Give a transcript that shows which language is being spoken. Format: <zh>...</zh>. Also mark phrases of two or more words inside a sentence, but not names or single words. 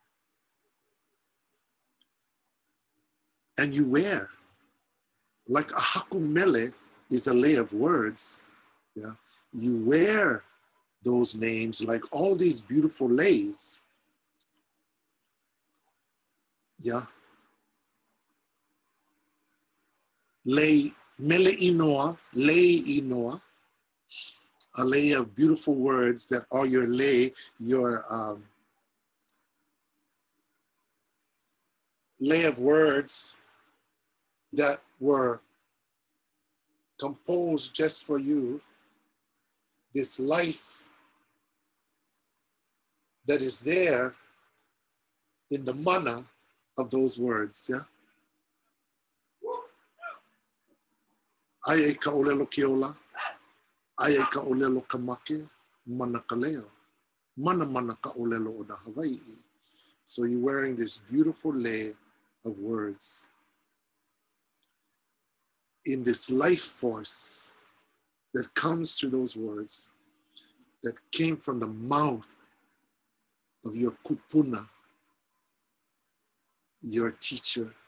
<en>And you wear, like a hakumele is a lei of words. Yeah, you wear those names like all these beautiful leis. Yeah.</en> <haw>Lei mele inoa, lei inoa,</haw> <en>a lei of beautiful words that are your lei, your lei of words that were composed just for you, this life that is there in the mana of those words, yeah?</en> <haw>Ai ka olelo keola, ai ka olelo kamake, mana ka leo, mana ka olelo o na Hawaii.</haw> <en>So you're wearing this beautiful lei of words in this life force that comes through those words that came from the mouth of your kupuna, your teacher.</en>